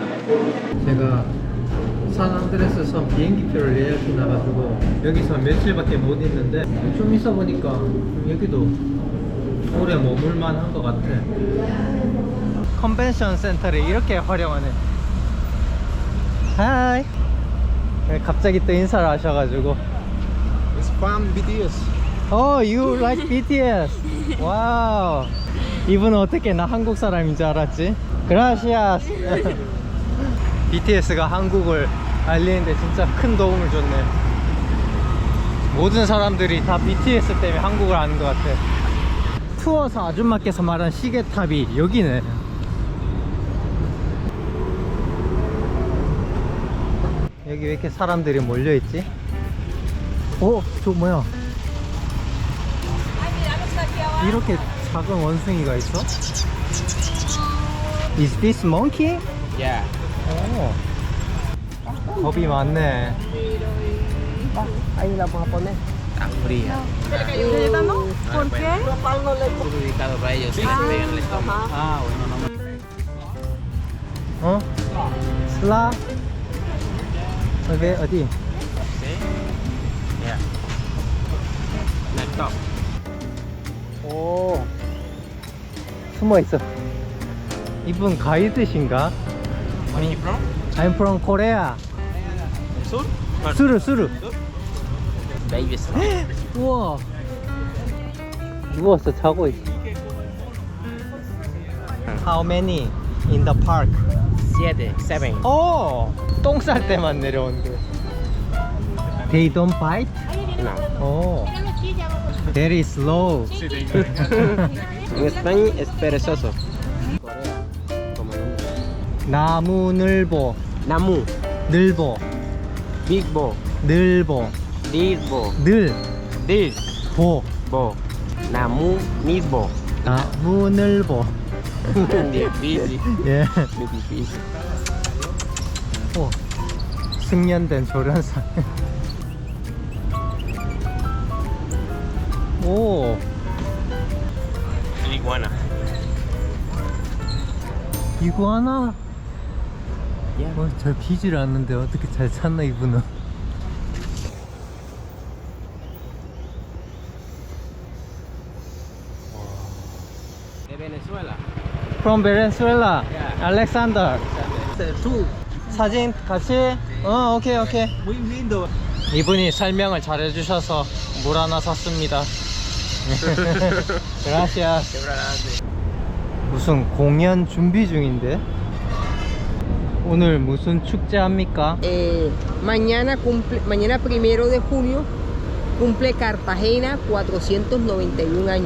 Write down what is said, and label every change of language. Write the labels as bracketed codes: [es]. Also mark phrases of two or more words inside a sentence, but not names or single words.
[ko] 제가 산안드레스 섬 비행기표를 예약해 놔가지고 여기서 며칠밖에 못 있는데 좀 있어 보니까 여기도 오래 머물만 한 것 같아. 컨벤션 센터를 이렇게 활용하네. 하이. 갑자기 또 인사를 하셔가지고. [en] It's from BTS. Oh, you like BTS? 와우. [ko] 이분은 어떻게 나 한국 사람인 줄 알았지? Gracias. BTS가 한국을 알리는데 진짜 큰 도움을 줬네. 모든 사람들이 다 BTS 때문에 한국을 아는 것 같아. 투어사 아줌마께서 말한 시계탑이 여기네. 여기 왜 이렇게 사람들이 몰려있지? 저 뭐야? 이렇게 작은 원숭이가 있어? [en] Is this monkey? Yeah. [ko] 겁이 많네. [es] Ahí la vamos a poner. Está fría. ¿Por qué? Es dedicado para ellos. Si les pegan el estómago. bueno, no. [ko] 슬라? 어디? [en] Yeah. Next up. [ko] 오, 숨어 있어. 이분 가이드신가? [en] Where are you from? I'm from Korea. [es] Sur? [ko] 수르. [en] Babies. [ko] 우와. 누워서 자고 있어. [en] How many in the park? 7. [ko] 똥 쌀 때만 내려온대. [en] They don't bite? No. Very slow. [es] En España es perezoso. [ko] 나무늘보. Namu. 늘보. Big bo. 늘보. Dilbo. 늘. Dilbo. 보. Namu. Nidbo. 나무늘보. [es] Difícil. [ko] 예. [es] Muy difícil. [ko] 오, 숙련된 조련사. 오, [es] Iguana. [ko] 이구아나. 잘 비질 않는데 어떻게 잘 찾나 이분은. [es] De Venezuela. [en] From Venezuela. Yeah. Alexander. [es] Tú. [ko] 사진 같이. 오케이. [es] Muy lindo. [ko] 이분이 설명을 잘 해주셔서 물 하나 샀습니다. Gracias. 무슨 공연 준비 중인데? 오늘 무슨 축제 합니까? [es] Mañana primero de junio cumple Cartagena 491 años.